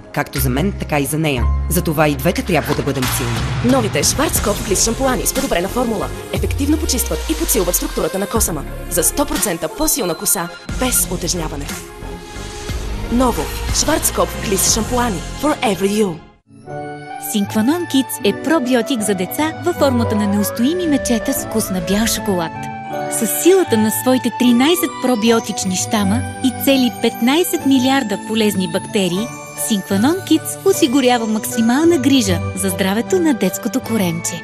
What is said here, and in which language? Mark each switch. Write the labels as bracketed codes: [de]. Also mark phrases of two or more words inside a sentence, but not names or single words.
[bg] Както за мен, така и за нея. Затова и двете трябва да бъдем силни. Новите Schwarzkopf Gliss шампуани с подобрена формула ефективно почистват и подсилват структурата на косама. За 100% по-силна коса, без утежняване. Ново Schwarzkopf Gliss шампуани [en] for every you. [bg] Синкванон Kids е пробиотик за деца във формата на неустоими мечета с вкус на бял шоколад. С силата на своите 13 пробиотични щама и цели 15 милиарда полезни бактерии, Синкванон Kids осигурява максимална грижа за здравето на детското коремче.